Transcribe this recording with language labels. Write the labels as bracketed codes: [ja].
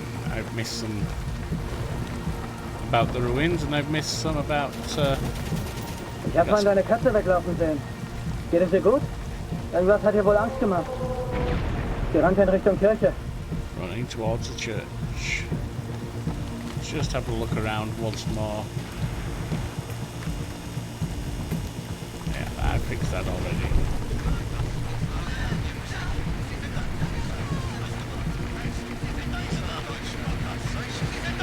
[en] I've missed some about the ruins, and I've missed some about. [de] Ich habe mal deine Katze weglaufen sehen. Geht es dir gut? Irgendwas hat dir wohl Angst gemacht. Sie rannte in Richtung Kirche. [en] Running towards the church. Let's just have a look around once more. Yeah, I fixed that already.